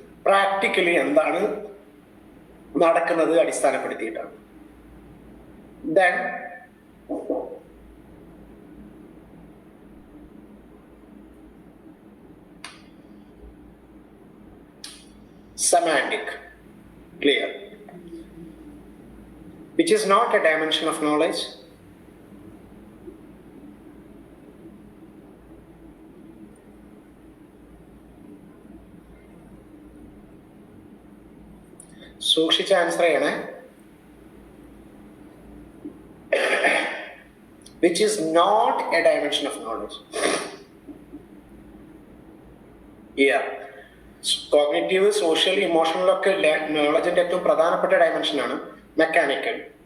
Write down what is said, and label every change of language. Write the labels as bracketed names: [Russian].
[Malayalam] Practically എന്താണ് നടക്കുന്നത് അടിസ്ഥാനപ്പെടുത്തിയിട്ടാണ്. [English] Then semantic, clear, which is not a dimension of knowledge. [Malayalam] സൂക്ഷിച്ച് answer ചെയ്യണേ. [English] Which is not a dimension of knowledge. Yeah. [Malayalam] Cognitive, social, ഇമോഷണലൊക്കെ നോളജിന്റെ ഏറ്റവും പ്രധാനപ്പെട്ട ഡയമെൻഷനാണ് mechanical.